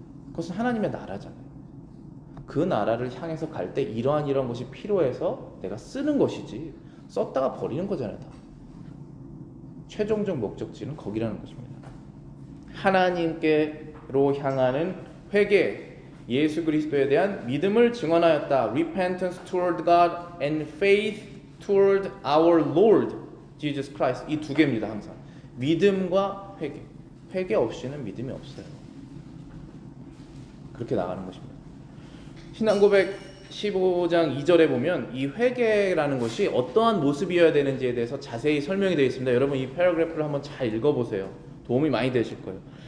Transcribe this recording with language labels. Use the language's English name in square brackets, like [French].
[Korean] 그것은 하나님의 나라잖아요. 그 나라를 향해서 갈 때 이러한 것이 필요해서 내가 쓰는 것이지 썼다가 버리는 거잖아요. 다. 최종적 목적지는 거기라는 것입니다. 하나님께로 향하는 회개, 예수 그리스도에 대한 믿음을 증언하였다. [English] Repentance toward God and faith toward our Lord Jesus Christ. [Korean] 이 두 개입니다. 항상 믿음과 회개. 회개 없이는 믿음이 없어요. 그렇게 나가는 것입니다. 신앙고백 15장 2절에 보면 이 회개라는 것이 어떠한 모습이어야 되는지에 대해서 자세히 설명이 되어 있습니다. 여러분 이 패러그래프를 한번 잘 읽어보세요. 도움이 많이 되실 거예요.